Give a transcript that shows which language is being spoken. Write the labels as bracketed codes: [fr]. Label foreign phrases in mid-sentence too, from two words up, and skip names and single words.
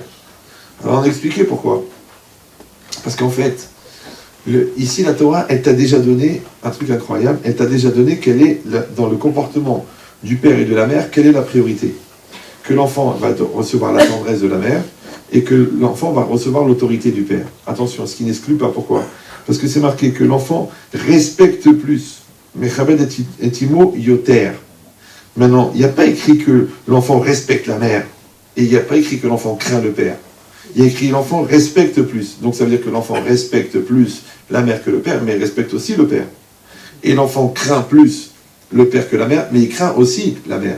[fr] Alors on a expliqué pourquoi. Parce qu'en fait, ici la Torah, elle t'a déjà donné un truc incroyable, elle t'a déjà donné quelle est, dans le comportement du père et de la mère, quelle est la priorité. Que l'enfant va recevoir la tendresse de la mère et que l'enfant va recevoir l'autorité du père. Attention, ce qui n'exclut pas pourquoi. Parce que c'est marqué que l'enfant respecte plus. [he] מכבד את אמו יותר. [fr] Maintenant, il n'y a pas écrit que l'enfant respecte la mère et il n'y a pas écrit que l'enfant craint le père. Il y a écrit l'enfant respecte plus. Donc ça veut dire que l'enfant respecte plus la mère que le père, mais il respecte aussi le père. Et l'enfant craint plus le père que la mère, mais il craint aussi la mère.